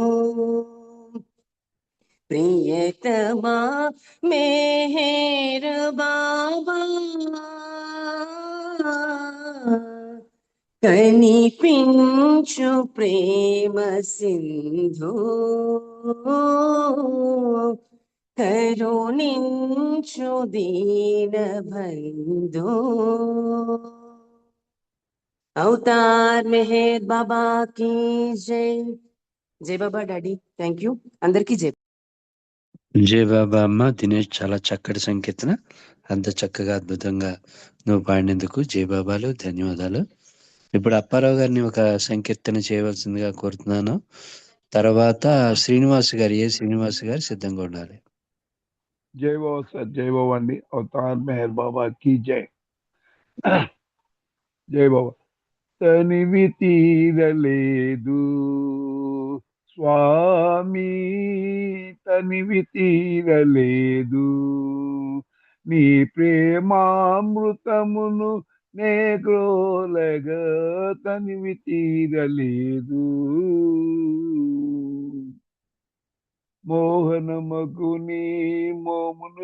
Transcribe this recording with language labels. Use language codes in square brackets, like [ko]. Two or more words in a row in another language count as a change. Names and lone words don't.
[te] ప్రియతమా మెహర్ బాబా కనిపించు ప్రేమ సింధు కరుణించు దీన బంధు [hi] अवतार मेहर बाबा की जय [te] జై బాబా డాడీ [en] thank you [te] అందరికీ జై జై బాబా అమ్మ దినేష్ చాలా చక్కటి సంకీర్తన అంత చక్కగా అద్భుతంగా నువ్వు పాడినందుకు జై బాబాలు ధన్యవాదాలు ఇప్పుడు అప్పారావు గారిని ఒక సంకీర్తన చేయవలసిందిగా కోరుతున్నాను తర్వాత శ్రీనివాస్ గారు శ్రీనివాస్ గారు సిద్ధంగా ఉండాలి జై బాబా సార్ జై బాబా అండి [hi] अवतार मेहर बाबा की जय [te] జై బాబా తనివి తీరలేదు స్వామి తనివి తీరలేదు నీ ప్రేమామృతమును నే గ్రోలగా తనివి తీరలేదు మోహన మగుని మోమును